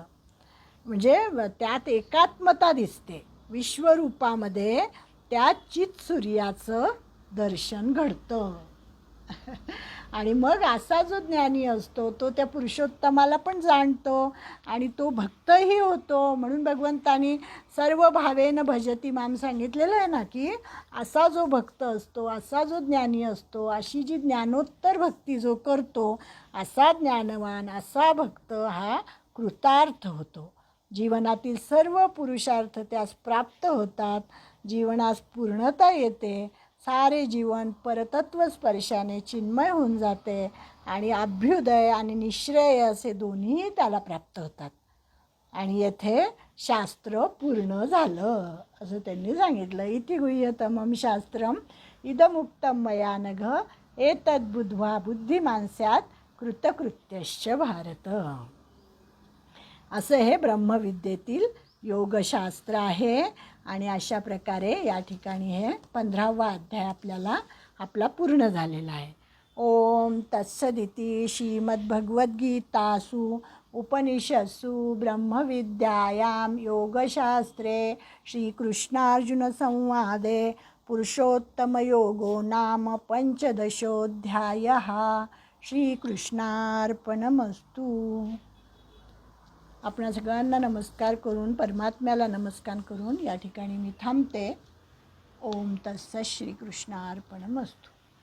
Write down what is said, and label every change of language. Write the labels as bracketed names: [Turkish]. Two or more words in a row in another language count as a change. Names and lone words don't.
[Marathi] म्हणजे त्यात एकात्मता दिसते. विश्वरूपामध्ये त्या चित्सूर्याचं दर्शन घडतं. आणि मग असा जो ज्ञानी असतो तो त्या पुरुषोत्तमाला पण जाणतो आणि तो भक्तही होतो. म्हणून भगवंतानी [Sanskrit] सर्व भावेन भजती माम [Marathi] सांगितलेलं आहे ना की असा जो भक्त असतो, असा जो ज्ञानी असतो, अशी जी ज्ञानोत्तर भक्ती जो करतो असा ज्ञानवान असा भक्त हा कृतार्थ होतो. जीवनातील सर्व पुरुषार्थ त्यास प्राप्त होतात. जीवनास पूर्णता येते. सारे जीवन परतत्व स्पर्शाने चिन्मय होऊन जाते आणि अभ्युदय आणि निश्रेय असे दोन्ही त्याला प्राप्त होतात. आणि येथे शास्त्र पूर्ण झालं असं त्यांनी सांगितलं. [Sanskrit] इति गुह्यतमं शास्त्रम इदमुक्तं मया नघ एतद्बुद्ध्वा बुद्धिमान् स्यात् कृतकृत्यश्च भारत. [Marathi] असं हे ब्रह्मविद्येतील योगशास्त्र आहे. आणि अशा प्रकारे या ठिकाणी हे 15वा अध्याय आपला पूर्ण झालेला आहे. [Sanskrit] ओम तत्सदिति श्रीमद्भगवद्गीतासु उपनिषत्सु ब्रह्मविद्यायां योगशास्त्रे श्रीकृष्णार्जुनसंवादे पुरुषोत्तमयोगो नाम 15ोऽध्यायः. [Marathi] श्रीकृष्णार्पणमस्तु. आपणा सगळ्यांना नमस्कार करून परमात्म्याला नमस्कार करून या ठिकाणी मी थांबते. [Sanskrit] ओम तत्सत् श्रीकृष्णार्पणमस्तु.